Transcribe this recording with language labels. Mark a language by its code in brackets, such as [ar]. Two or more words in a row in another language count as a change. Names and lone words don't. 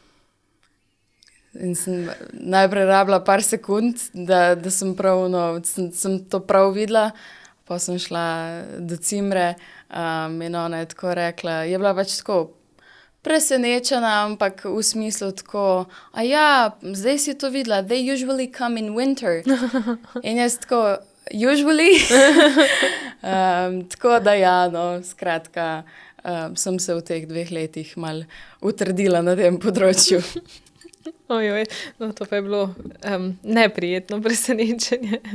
[sl] In sem najprej rabila par sekund, da sem sem to prav videla, pa sem šla do cimre in ona je tako rekla, je bila pač tako presenečena, ampak v smislu tako, a ja, zdaj si to videla, [en] they usually come in winter. [sl] In jaz tako, usually? Tako da ja, no, skratka, sem se v teh 2 letih malo utrdila na tem področju. Ojoj, no to pa je bilo neprijetno presenečenje.